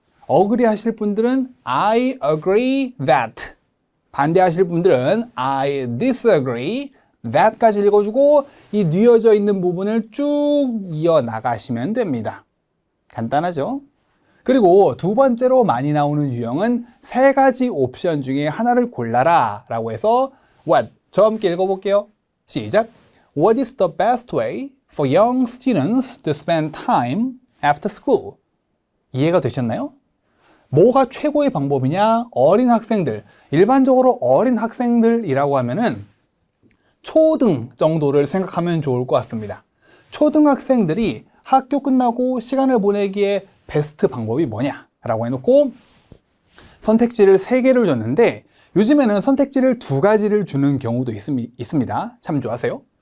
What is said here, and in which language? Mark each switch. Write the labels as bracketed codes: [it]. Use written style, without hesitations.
[ko] agree 하실 분들은 I agree that, 반대하실 분들은 I disagree that까지 읽어주고 이 뉘어져 있는 부분을 쭉 이어나가시면 됩니다. 간단하죠? 그리고 두 번째로 많이 나오는 유형은 3가지 옵션 중에 하나를 골라라 라고 해서 what, 저와 함께 읽어볼게요. 시작! [en] What is the best way for young students to spend time after school? [ko] 이해가 되셨나요? 뭐가 최고의 방법이냐? 어린 학생들, 일반적으로 어린 학생들이라고 하면은 초등 정도를 생각하면 좋을 것 같습니다. 초등학생들이 학교 끝나고 시간을 보내기에 베스트 방법이 뭐냐? 라고 해놓고 선택지를 3개를 줬는데, 요즘에는 선택지를 2가지를 주는 경우도 있습니다. 참조하세요.